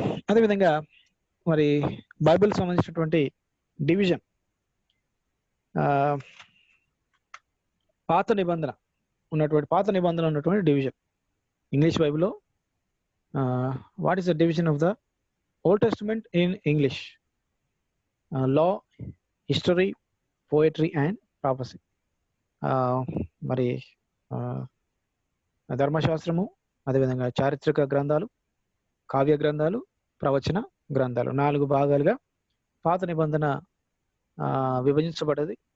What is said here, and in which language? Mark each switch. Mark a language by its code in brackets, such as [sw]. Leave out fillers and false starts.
[te] అదేవిధంగా మరి బైబిల్ సంబంధించినటువంటి డివిజన్, పాత నిబంధన ఉన్నటువంటి డివిజన్ ఇంగ్లీష్ బైబిల్లో [en] what is the division of the Old Testament in English? Law, history, poetry and prophecy. [te] మరి ధర్మశాస్త్రము, అదేవిధంగా చారిత్రక గ్రంథాలు, కావ్య గ్రంథాలు, ప్రవచన గ్రంథాలు, 4 భాగాలుగా పాత నిబంధన విభజించబడ్డది.